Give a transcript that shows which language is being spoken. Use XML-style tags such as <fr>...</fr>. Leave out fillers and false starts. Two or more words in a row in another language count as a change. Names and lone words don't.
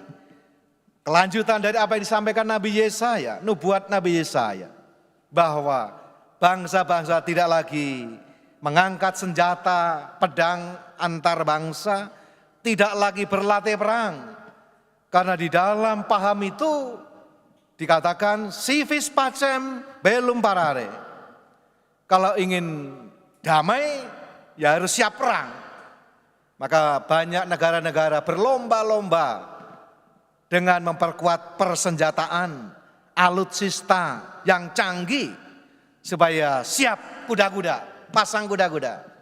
<id>Kelanjutan dari apa yang disampaikan Nabi Yesaya, nubuat Nabi Yesaya, bahwa bangsa-bangsa tidak lagi mengangkat senjata pedang antar bangsa, tidak lagi berlatih perang. Karena di dalam paham itu dikatakan</id> <la>si vis pacem belum parare.</la> <id>Kalau ingin damai ya harus siap perang. Maka banyak negara-negara berlomba-lomba dengan memperkuat persenjataan alutsista yang canggih supaya siap kuda-kuda, pasang kuda-kuda.</id>